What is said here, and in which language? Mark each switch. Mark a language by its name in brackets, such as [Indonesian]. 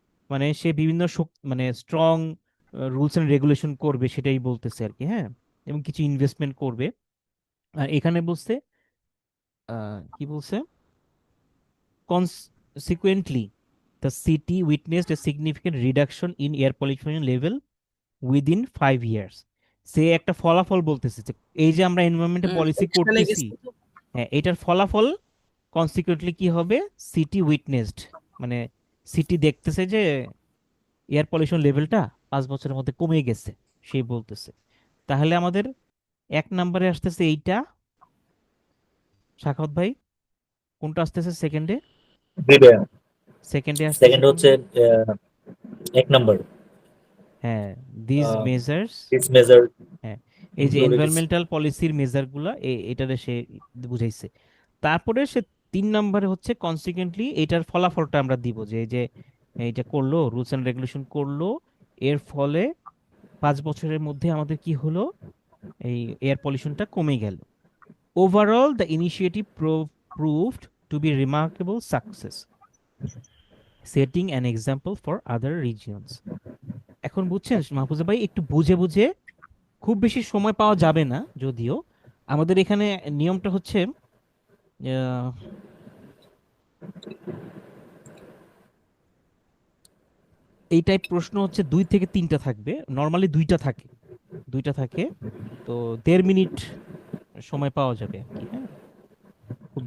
[Bangla] মানে সে বিভিন্ন মানে স্ট্রং রুলস এন্ড রেগুলেশন করবে, সেটাই বলতেছে আর কি। হ্যাঁ এবং কিছু ইনভেস্টমেন্ট করবে। আর এখানে বলছে কি বলছে, [English] consequently the city witnessed a significant reduction in air pollution level within 5 years। [Bangla] সে একটা ফলাফল বলতেছে যে এই যে আমরা এনভায়রনমেন্টাল পলিসি এখানে করতেছি, গেছে তো। হ্যাঁ এটার ফলাফল কনসিকুয়েন্টলি কি হবে, সিটি উইটনেসড, মানে সিটি দেখতেছে যে এয়ার পলিউশন লেভেলটা 5 বছরের মধ্যে কমে গেছে, সেই বলতেছে। তাহলে আমাদের 1 নাম্বারে আসতেছে এইটা, সাখাওয়াত ভাই কোনটা আসতেছে সেকেন্ডে? দুইটা। সেকেন্ডে আসতেছে সেকেন্ড হচ্ছে কোনটা? 1 নাম্বার। হ্যাঁ দিস মেজার্স। দিস মেজার হ্যাঁ এই যে ইনক্লুডেড। এনভায়রনমেন্টাল পলিসির মেজারগুলা এটারে সে বুঝাইছে। তারপরে সে 3 নাম্বারে হচ্ছে কনসিকুয়েন্টলি এটার ফলাফলটা আমরা দিব, যে এই যে এইটা করলো, রুলস এন্ড রেগুলেশন করলো, এর ফলে 5 বছরের মধ্যে আমাদের কি হলো, এই এয়ার পলিউশনটা কমে গেল। [English] Overall the initiative proved to be remarkable success, setting an example for other regions। [Bangla] এখন বুঝছেন মাহফুজা ভাই, একটু বুঝে বুঝে, খুব বেশি সময় পাওয়া যাবে না যদিও। আমাদের এখানে নিয়মটা হচ্ছে আহ, এই টাইপ প্রশ্ন হচ্ছে 2 থেকে 3টা থাকবে, নর্মালি 2টা থাকে, 2টা থাকে। তো 1.5 মিনিট সময় পাওয়া যাবে আর কি। হ্যাঁ খুব